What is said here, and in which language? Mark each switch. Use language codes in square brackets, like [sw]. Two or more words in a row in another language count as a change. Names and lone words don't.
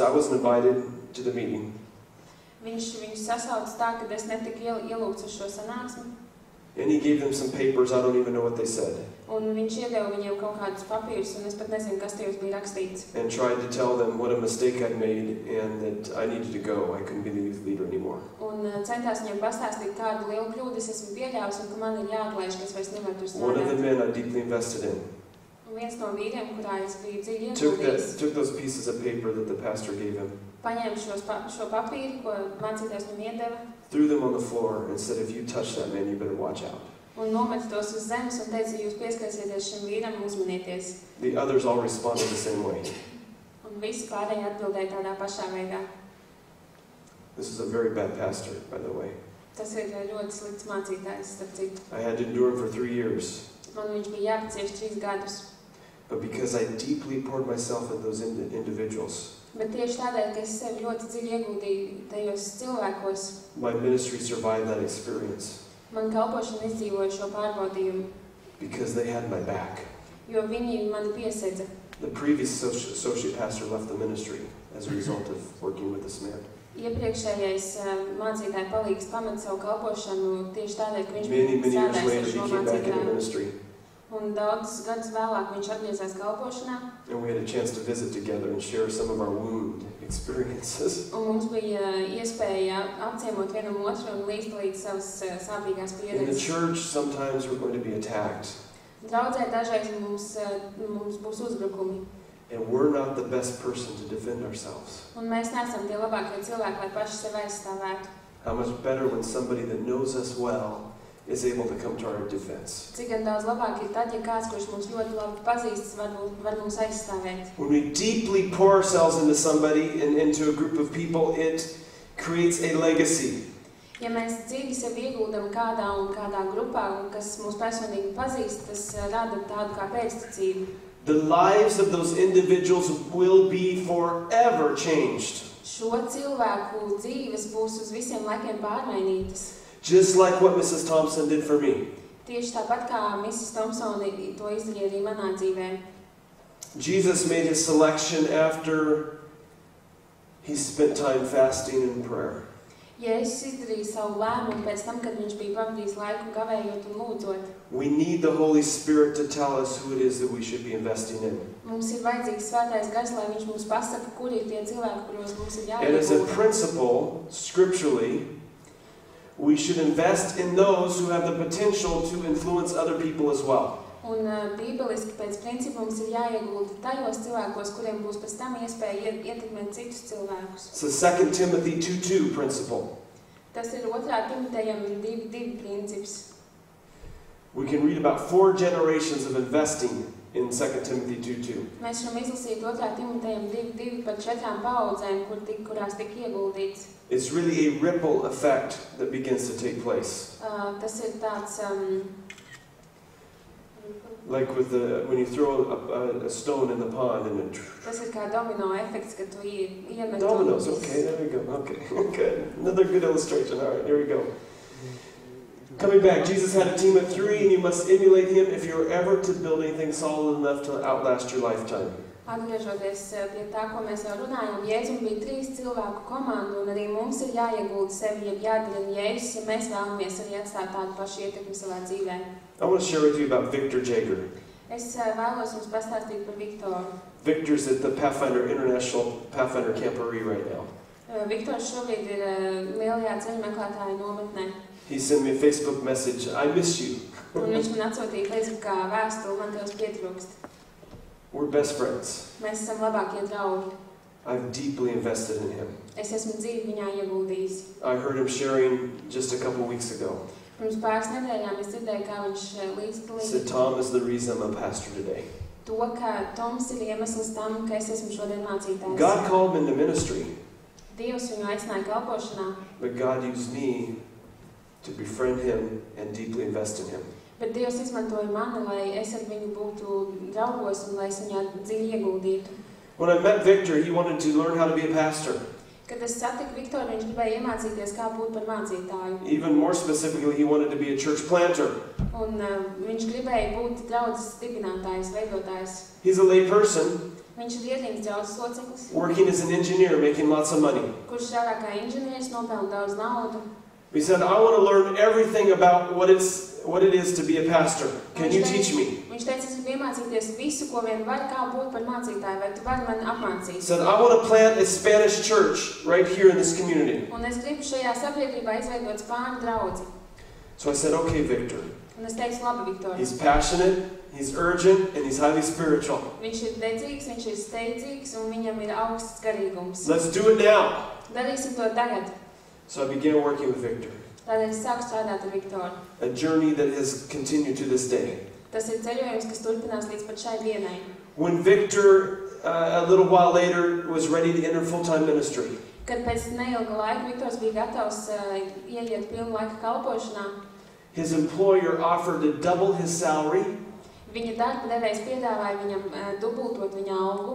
[en] I wasn't invited to the meeting. [lv] Viņš viņus sasauca tā, ka es netiku ielūgts uz šo sanāksmi. [en] And he gave them some papers. I don't even know what they said. [lv] Un viņš iedeva viņiem kaut kādus papīrus, un es pat nezinu, kas tajos bija rakstīts. [en] And tried to tell them what a mistake I'd made and that I needed to go. I couldn't be the youth leader anymore. [lv] Un centās viņiem pastāstīt, kādu lielu kļūdu es esmu pieļāvis, un ka man ir jāatlaiž, ka es vairs nevaru tur [en] One of the [lv] strādāt. [en] men I deeply invested in [lv] Un viens no vīriem, kurā es biju dziļi [en] took [lv] ieguldījis, [en] those pieces of paper that the pastor gave him, [lv] paņēma šo papīru, ko mācītājs man iedeva, [en] threw them on the floor and said, if you touch that man, you better watch out. [lv] un nometa tos uz zemes un teica, ja jūs pieskarsieties šim vīram, uzmanieties. [en] The others all responded the same way. [lv] Un visi pārējie atbildēja tādā pašā veidā. [en] This is a very bad pastor, by the way. [lv] Tas ir ļoti slikts mācītājs, starp citu. [en] I had to endure him for 3 years. [lv] Man viņš bija jāpacieš 3 gadus. [en] But because I deeply poured myself in those individuals, [lv] Bet tieši tādēļ, ka es sevi ļoti dziļi ieguldīju tajos cilvēkos, [en] my ministry survived that experience [lv] man kalpošana izdzīvoja šo pārbaudījumu, [en] because they had my back. [lv] jo viņi mani piesedza. [en] The previous associate pastor left the ministry as a result of working with this man. [lv] Iepriekšējais mācītāja palīgs pameta savu kalpošanu tieši tādēļ, ka viņš [en] Many [lv] bija [en] years [lv] strādājis [en] later, [lv] ar [en] he [lv] šo [en] came back into [lv] mācītāju. [en] ministry, [lv] Un daudzus gadus vēlāk viņš atgriezās kalpošanā, [en] and we had a chance to visit together and share some of our wound experiences. [lv] un mums bija iespēja apciemot vienam otru un līdzdalīt savas sāpīgās [en] In the [lv] pieredzes. [en] church, sometimes we're going to be attacked, [lv] Draudzē dažreiz mums būs uzbrukumi, [en] and we're not the best person to defend ourselves. [lv] un mēs neesam tie labākie cilvēki, lai paši sevi aizstāvētu. [en] How much better when somebody that knows us well is able to come to our defense. [lv] Cik gan daudz labāk ir tad, ja kāds, kurš mums ļoti labi pazīstas, var mums aizstāvēt. [en] When we deeply pour ourselves into somebody and into a group of people, it creates a legacy. [lv] Ja mēs dziļi sevi ieguldam kādā grupā, un kas mūs personīgi pazīst, tas rada tādu kā pēctecību. [en] The lives of those individuals will be forever changed. [lv] Šo cilvēku dzīves būs uz visiem laikiem pārmainītas. [en] Just like what Mrs. Thompson did for me. [lv] Tieši tāpat kā Mrs. Thompsone to izdarīja arī manā dzīvē. [en] Jesus made his selection after he spent time fasting and prayer. [lv] Jēzus izdarīja savu lēmumu pēc tam, kad viņš bija pavadījis laiku gavējot un lūdzot. [en] We need the Holy Spirit to tell us who it is that we should be investing in. [lv] Mums ir vajadzīgs svētais gars, lai viņš mums pasaka, kur ir tie cilvēki, kuros mums ir [en] And as a [lv] jāiegulda. [en] principle, scripturally, we should invest in those who have the potential to influence other people as well. [lv] Un bībeliski pēc principa mums ir jāiegulda tajos cilvēkos, kuriem būs pēc tam iespēja ietekmēt citus cilvēkus. [en] It's the 2 Timothy 2:2 principle. [lv] Tas ir 2. Timotejam 2:2 princips. [en] We can read about 4 generations of investing in 2 Timothy 2:2. [lv] Mēs varam izlasīt 2. Timotejam 2:2 par 4 paudzēm, kurās tika ieguldīts. [en] It's really a ripple effect that begins to take place. [lv] Tas ir tāds... [en] Like with when you throw a stone in the pond and it... [lv] Tas ir kā domino efekts, kad tu iemet... [en] Dominoes, okay, there we go. Okay, good. Another good illustration. All right, here we go. Coming back, Jesus had a team of 3, and you must emulate him if you're ever to build anything solid enough to outlast your lifetime. [lv] Atgriežoties pie tā, ko mēs jau runājam, Jēzum bija 3 cilvēku komanda, un arī mums ir jāiegulda sevi, ja jādara Jēzus, ja mēs vēlamies arī atstāt tādu pašu ietekmi savā dzīvē. [en] I want to share with you about Victor Jager. [lv] Es vēlos jums pastāstīt par Viktoru. [en] Victor's at the International Pathfinder Camporee right now. [lv] Viktors šobrīd ir lielajā ceļu meklētāju nometnē. [en] He sent me a Facebook message, I miss you. [lv] Un viņš man atsūtīja Facebookā vēstuli, man tev pietrūkst. [en] We're best friends. [lv] Mēs esam labākie draugi. [en] I've deeply invested in him. [lv] Es esmu dzīvi viņā ieguldījis. [en] I heard him sharing just a couple weeks ago. [lv] Pirms pāris nedēļām es dzirdēju, kā viņš līdzdalīja. [en] Said Tom is the reason I'm a pastor today. [lv] To, ka Toms ir iemesls tam, ka es esmu šodien mācītājs. [en] God called him into ministry. [lv] Dievs viņu aicināja kalpošanā. [en] But God used me to befriend him and deeply invest in him. [lv] Bet Dievs izmantoja mani, lai es ar viņu būtu draugos un lai es viņā dziļi ieguldītu. [en] When I met Victor, he wanted to learn how to be a pastor. [lv] Kad es satiku Viktoru, viņš gribēja iemācīties, kā būt par mācītāju. [en] Even more specifically, he wanted to be a church planter. [lv] Un viņš gribēja būt draudzes dibinātājs, veidotājs. [en] He's a lay person. [lv] Viņš ir ierīgs draudzes loceklis. [en] Working as an engineer, making lots of money. [lv] Kurš strādā kā inženieris, nopelna daudz naudu. [en] He said, I want to learn everything about what it is to be a pastor. Can you teach me? [lv] Viņš teica, es gribu iemācīties visu, ko vien var, kā būt par mācītāju, vai tu vari mani apmācīt. [en] He said, I want to plant a Spanish church right here in this community. [lv] Un es gribu šajā sabiedrībā izveidot spāņu draudzi. [en] So I said, okay, Victor. [lv] Un es teicu, labi, Viktor. [en] He's passionate, he's urgent, and he's highly spiritual. [lv] Viņš ir dedzīgs, viņš ir steidzīgs, un viņam ir augsts garīgums. [en] Let's do it now. [lv] Darīsim to tagad. [en] So I began working with Victor. [lv] Tādēļ es sāku strādāt ar Viktoru. [en] A journey that has continued to this day. [lv] Tas ir ceļojums, kas turpinās līdz pat šai dienai. [en] When Victor, a little while later, was ready to enter full-time ministry, [lv] Kad pēc neilga laika Viktors bija gatavs ieiet pilnu laika kalpošanā, [en] his employer offered to double his salary [lv] viņa darba devējs piedāvāja viņam dubultot viņa algu